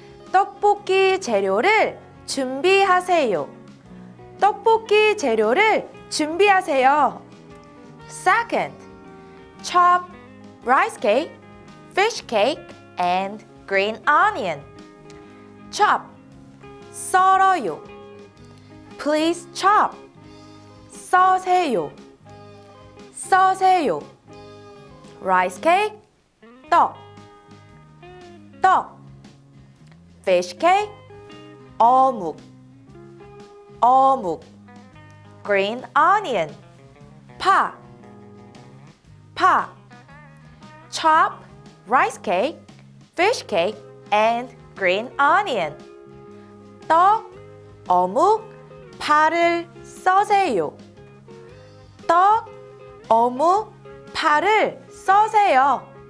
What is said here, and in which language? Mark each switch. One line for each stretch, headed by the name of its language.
Korean: 떡볶이 재료를 준비하세요. 떡볶이 재료를 준비하세요.
English: Second, chop rice cake, fish cake, and green onion. Chop,
Korean: 썰어요.
English: Please chop.
Korean: 써세요. 써세요.
English: Rice cake, 떡. 떡. Fish cake, 어묵.
Korean: 어묵.
English: Green onion, 파.
Korean: 파.
English: Chop rice cake, fish cake, and green onion.
Korean: 떡, 어묵, 파를 써세요. 떡, 어묵, 파를 써세요.